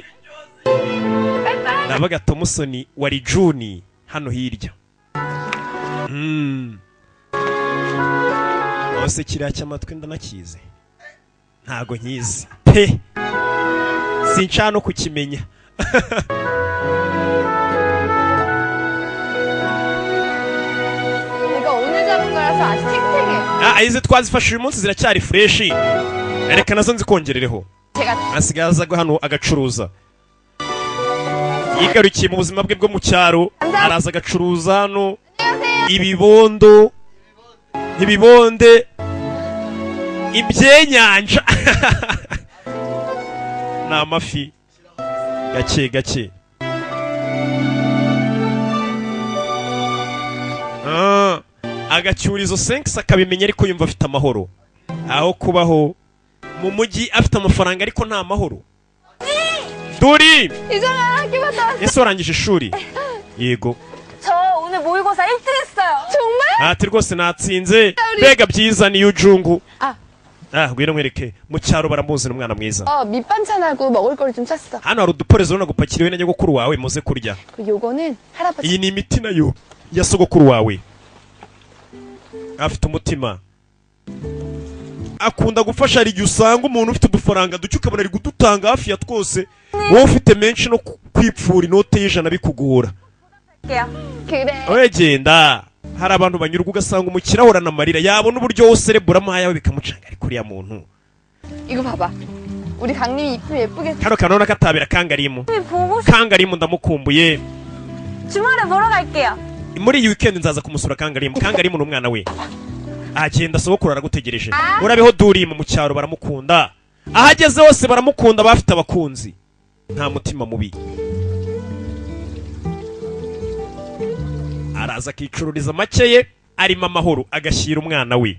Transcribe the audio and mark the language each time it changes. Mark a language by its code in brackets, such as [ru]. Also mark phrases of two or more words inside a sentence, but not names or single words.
[rw] nabaga Tomusoni wari Juni hano hirya. Ose kiriya cy'amatwi ndanakize ntago nkizi pe sinshaka no kukimenya. [ko] 내가 오늘 잡은 거라서 아직 탱탱해. [rw] izi twazifashe uyu munsi ziracyari fresh. reka nazo nzikongerereho. asigaza hano agacuruza. yigarukiye mu buzima bwe bwo mu cyaro araza agacuruza hano ibibonde ibyenyanja n'amafi gake gake. agacyurizo senkisi akabimenya ariko yumva afite amahoro aho kubaho mu mujyi afite amafaranga ariko nta mahoro. Duri ese warangije ishuri? yego. [ko] 저 오늘 모의고사 1등 했어요. 정말? [rw] rwose natsinze mbega byiza ni Yujungu. ngwino nkwereke mu cyaro baramuzi n'umwana mwiza. [ko] 밑반찬하고 먹을 걸 좀 샀어. [rw] hano hari uduporezo urabona gupakiriwe na nyogokuru wawe muze kurya. [ko] 요거는 할아버지. [rw] iyi ni imiti nayo ya sogokuru wawe. afite umutima akunda gufasha. hari igihe usanga umuntu ufite udufaranga duke ukabona ari kudutanga hafi ya twose wowe ufite menshi no kwipfura inote y'ijana bikugora. genda hari abantu banyurwa ugasanga umukire ahorana amarira yabona uburyo wose reburamo ayawe bikamucanga ariko uriya muntu. [ko] 이거 봐봐. 우리 강림이 이쁘게 예쁘게. [rw] kano kanona katabira Kangarimu. Kangarimu ndamukumbuye. [ko] 주말에 보러 갈게요. [rw] muri iyi weekend nzaza kumusura Kangarimu. Kangarimu ni umwana we. agenda sogokuru aragutegereje. urabeho Durimu mu cyaro baramukunda. ahageze hose baramukunda bafite abakunzi. nta mutima mubi. araza akicururiza make ye arimo amahoro agashyira umwana we.